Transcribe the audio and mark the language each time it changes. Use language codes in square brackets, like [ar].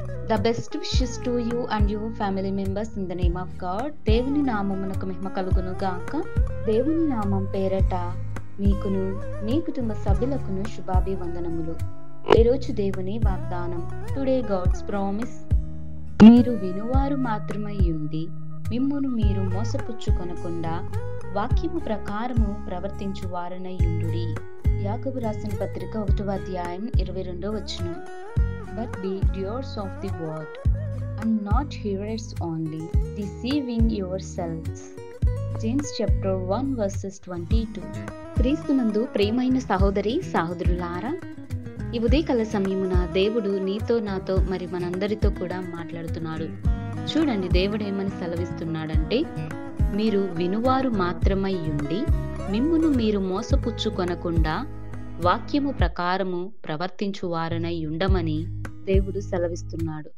[en] The best wishes to you and your family members in the name of God. [te] దేవుని నామమునకు మహిమ కలుగును గాక. దేవుని నామం పేరట మీకును మీ కుటుంబ సభ్యులకును శుభాభివందనములు. ఈరోజు దేవుని వాగ్దానం. [en] Today God's promise. [te] మీరు వినువారు మాత్రమై ఉండి మిమ్మును మీరు మోసపుచ్చుకొనకుండా వాక్యము ప్రకారము ప్రవర్తించు వారనై ఉండుడి. యాకోబు రాసిన పత్రిక 1వ అధ్యాయం 22వ వచనం. [en] But be doers of the word and not hearers only, deceiving yourselves. James chapter 1 verses 22. [te] క్రీస్తునందు ప్రియమైన సహోదరి సహోదరులారా, ఈ ఉదయకాల సమయమున దేవుడు నీతో నాతో మరి మనందరితో కూడా మాట్లాడుతున్నాడు. చూడండి, దేవుడు ఏమని సెలవిస్తున్నాడంటే, మీరు వినువారు మాత్రమై ఉండి మిమ్మును మీరు మోసపుచ్చుకొనకుండా వాక్యము ప్రకారము ప్రవర్తించు వారనై ఉండమని దేవుడు సెలవిస్తున్నాడు.